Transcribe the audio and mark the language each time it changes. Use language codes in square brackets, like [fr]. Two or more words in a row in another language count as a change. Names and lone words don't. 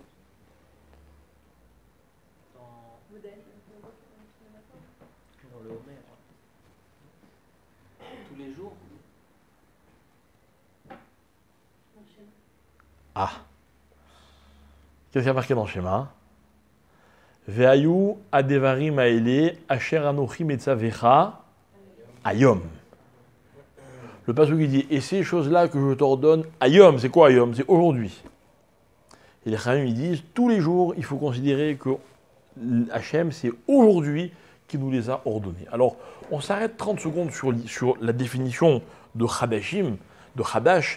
[fr] Dans le Homer. Tous les jours. Ah. Qu'est-ce qu'il y a marqué dans le schéma? [he] והיו הדברים האלה אשר אנכי מצוך היום. [fr] Le passage qui dit, et ces choses-là que je t'ordonne, ayom, c'est quoi ayom? C'est aujourd'hui. Et les Chachamim, ils disent, tous les jours, il faut considérer que Hachem, c'est aujourd'hui qui nous les a ordonnés. Alors, on s'arrête 30 secondes sur la définition de Chadashim, de Chadash.